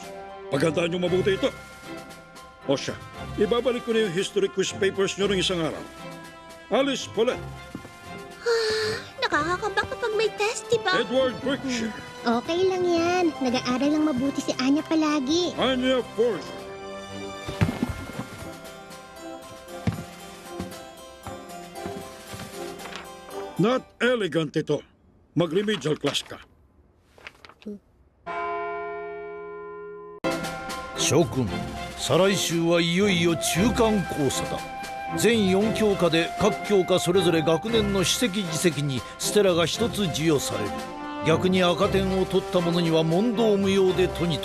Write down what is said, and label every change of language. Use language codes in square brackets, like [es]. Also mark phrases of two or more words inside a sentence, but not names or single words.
[tl] Paghandaan niyo mabuti ito. O siya, ibabalik ko na yung [en] history quiz papers [tl] niyo ng isang araw. Alice Paulette, Nakakakaba kapag may test, di ba? Edward Berkshire, Okay lang yan. Nag-aaral lang mabuti si Anya palagi. Anya Forger, [en] not elegant [tl] ito. Mag- [en] remedial class [tl] ka. [ja] 諸君、再来週はいよいよ中間考査だ。全4教科で各教科それぞれ学年の史跡実績にステラが一つ授与される。逆に赤点を取った者には問答無用でトニトラ。